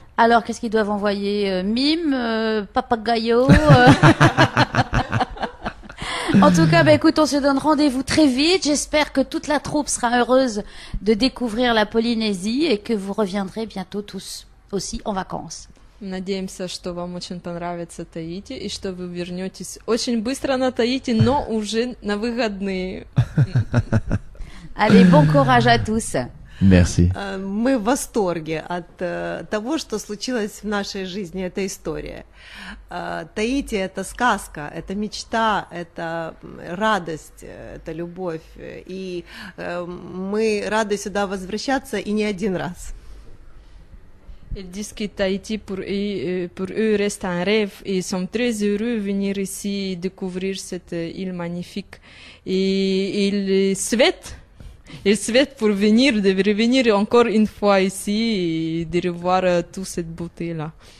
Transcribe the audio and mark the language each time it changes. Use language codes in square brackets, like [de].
[fr] Alors, qu'est-ce qu'ils doivent envoyer? Mime, papagayo En tout cas, écoute, on se donne rendez-vous très vite. J'espère que toute la troupe sera heureuse de découvrir la Polynésie et que vous reviendrez bientôt tous aussi en vacances. [ru] Надеемся, что вам очень понравится Таити и что вы вернетесь очень быстро на Таити, но уже на выходные. [fr] Allez, bon courage à tous. Merci. [ru] Мы в восторге от того, что случилось в нашей жизни, эта история. Таити — это сказка, это мечта, это радость, это любовь. И мы рады сюда возвращаться и не один раз. [fr] Ils disent que Tahiti, pour eux, reste un rêve et ils sont très heureux de venir ici découvrir cette île magnifique. Et ils souhaitent pour venir, de revenir encore une fois ici et de revoir toute cette beauté-là.